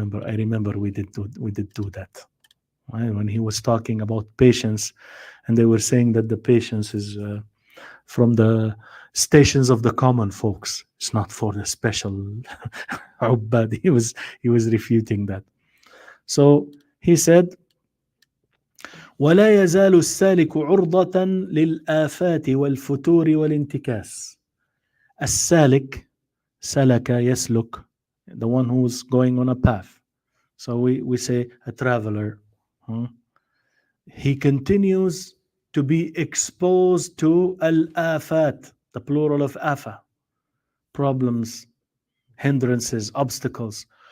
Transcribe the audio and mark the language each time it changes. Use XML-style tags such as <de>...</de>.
<en>I remember we did do that. Right? When he was talking about patience, and they were saying that the patience is from the stations of the common folks. It's not for the special ubbad. He was refuting that. So he said,</en> <ar>ولا يزال السالك عرضة للآفات والفتور والانتكاس. السالك, سلك, يسلك,</ar> <en>the one who's going on a path. So we say a traveler. He continues to be exposed to al-afat, the plural of afa, problems, hindrances, obstacles.</en>